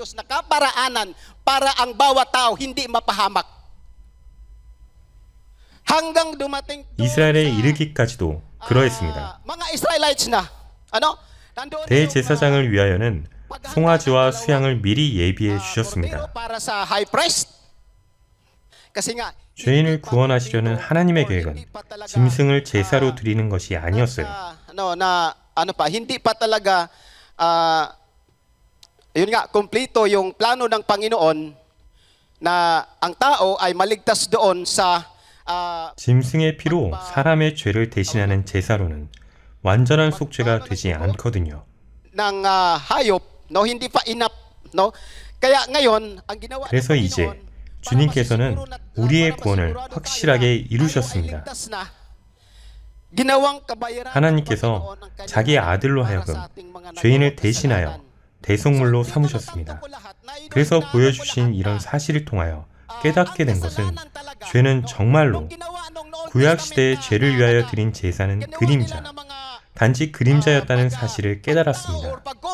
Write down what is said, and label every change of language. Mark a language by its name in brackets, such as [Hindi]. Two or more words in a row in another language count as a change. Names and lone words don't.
[Korean] 이스라엘에 이르기까지도 그러했습니다. 대제사장을 위하여는 송아지와 수양을 미리 예비해 주셨습니다. 죄인을 구원하시려는 하나님의 계획은 짐승을 제사로 드리는 것이 아니었어요. [Filipino] Hindi pa talaga yun nga kumpleto yung plano ng Panginoon na ang tao ay maligtas doon sa [Korean] 짐승의 피로 사람의 죄를 대신하는 제사로는 완전한 속죄가 되지 않거든요. [Filipino] ng hayop, no, hindi pa enough, no. Kaya ngayon ang ginawa [Korean] 그래서 이제 주님께서는 우리의 구원을 확실하게 이루셨습니다. 하나님께서 자기 아들로 하여금 죄인을 대신하여 대속물로 삼으셨습니다. 그래서 보여주신 이런 사실을 통하여 깨닫게 된 것은 죄는 정말로 구약시대의 죄를 위하여 드린 제사는 그림자, 단지 그림자였다는 사실을 깨달았습니다.